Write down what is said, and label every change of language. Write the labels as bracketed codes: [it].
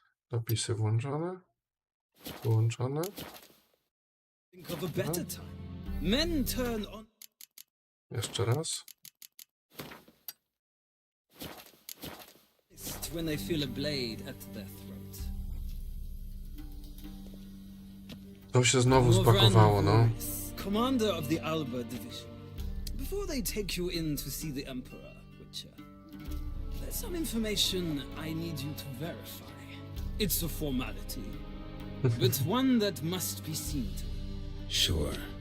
[pl] Napisy włączone. Wyłączone. [en] Think of a better time. Men turn on. [pl] Jeszcze raz. [en] When they feel a blade at their throat. [pl] To się znowu zbakowało, no. [en] Commander of the Alba Division. Before they take you in to see the Emperor, Witcher, there's some information I need you to verify. It's a formality, but one that must be seen to. Sure.